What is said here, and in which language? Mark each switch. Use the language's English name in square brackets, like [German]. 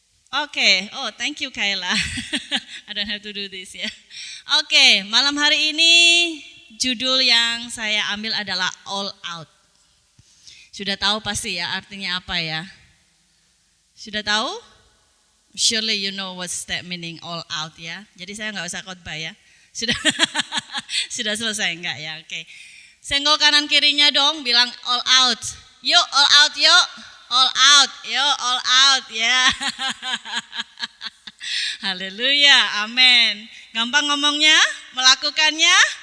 [English] Oke, oh thank you Kayla. I don't have to do this ya. [Indonesian] Oke, malam hari ini judul yang saya ambil adalah all out. Sudah tahu pasti ya artinya apa ya? Sudah tahu? [English] Surely you know what's that meaning all out ya. [Indonesian] Jadi saya nggak usah khotbah ya. Sudah sudah selesai enggak ya? Oke. Senggol kanan kirinya dong, bilang all out. Yuk all out yuk. All out, yuk all out ya. Haleluya, amin. Gampang ngomongnya, melakukannya?